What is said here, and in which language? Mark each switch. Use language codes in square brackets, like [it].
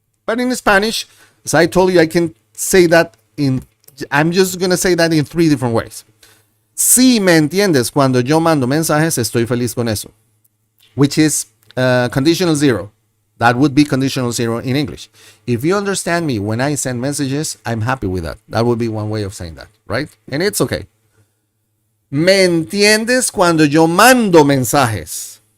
[en] But in Spanish, as I told you, I can say that I'm just gonna say that in 3 different ways. [es] Si me entiendes cuando yo mando mensajes, estoy feliz con eso, [en] which is conditional 0. That would be conditional 0 in English. If you understand me when I send messages, I'm happy with that. That would be one way of saying that, right? And it's okay. [es] Me entiendes cuando yo mando mensajes.